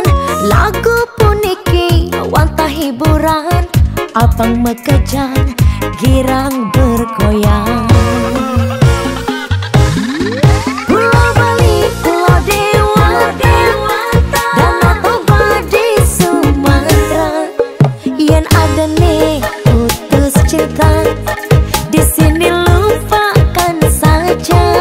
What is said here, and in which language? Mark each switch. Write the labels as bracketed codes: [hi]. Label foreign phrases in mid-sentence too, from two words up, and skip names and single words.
[ban] Lagu puniki wantah hiburan. Apang mekejang girang bergoyang. [id] Pulau Bali, Pulau Dewata, Danau Toba di Sumatera. Yen ada nih putus cinta, di sini lupakan saja.